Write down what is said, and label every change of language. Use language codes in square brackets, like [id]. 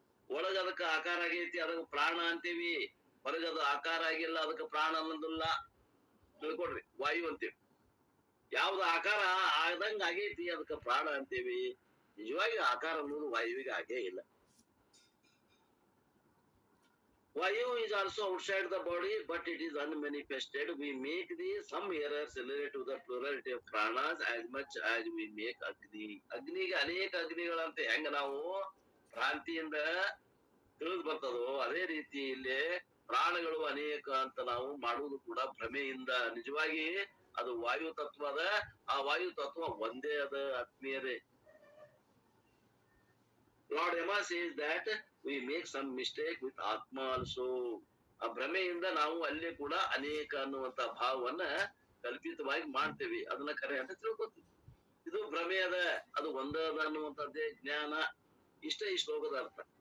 [kn] ಒಳಗ ಅದಕ್ಕ ಆಕಾರ ಆಗೈತಿ, ಅದಕ್ಕೆ ಪ್ರಾಣ ಅಂತೀವಿ. ಹೊರಗದು ಆಕಾರ ಆಗಿಲ್ಲ, ಅದಕ್ಕೆ ಪ್ರಾಣ ಅನ್ನೋದಿಲ್ಲ. ತಿಳ್ಕೊಡ್ರಿ, ವಾಯು ಅಂತೀವಿ. ಯಾವ್ದು ಆಕಾರ ಆದಂಗ ಆಗೈತಿ ಅದಕ್ಕೆ ಪ್ರಾಣ ಅಂತೀವಿ. ನಿಜವಾಗಿ ಆಕಾರ ಅನ್ನೋದು ವಾಯುವಿಗೆ ಆಗೇ ಇಲ್ಲ. [en] Vayu is also outside the body, but it is unmanifested. We make some errors related to the plurality of pranas as much as we make Agni. [kn] ಅಗ್ನಿಗೆ ಅನೇಕ ಅಗ್ನಿಗಳಂತೆ ಹೆಂಗ ನಾವು ಭ್ರಾಂತಿಯಿಂದ ತಿಳಿದು ಬರ್ತದೋ, ಅದೇ ರೀತಿ ಇಲ್ಲಿ ಪ್ರಾಣಗಳು ಅನೇಕ ಅಂತ ನಾವು ಮಾಡುವುದು ಕೂಡ ಭ್ರಮೆಯಿಂದ. ನಿಜವಾಗಿ ಅದು ವಾಯು ತತ್ವ ಅದ, ಆ ವಾಯು ತತ್ವ ಒಂದೇ ಅದ, ಆತ್ಮೀಯರೇ. [en] Lord Yama says that we make some mistake with Atma also. [kn] ಆ ಭ್ರಮೆಯಿಂದ ನಾವು ಅಲ್ಲಿ ಕೂಡ ಅನೇಕ ಅನ್ನುವಂತ ಭಾವವನ್ನ ಕಲ್ಪಿತವಾಗಿ ಮಾಡ್ತೇವೆ. ಅದನ್ನ ಕರೆ ಅಂತ ತಿಳ್ಕೊತೀವಿ. ಇದು ಭ್ರಮೆ ಅದ, ಅದು ಒಂದದ ಅನ್ನುವಂಥದ್ದೇ ಜ್ಞಾನ. ಇಷ್ಟೇ ಈ ಶ್ಲೋಕದ ಅರ್ಥ.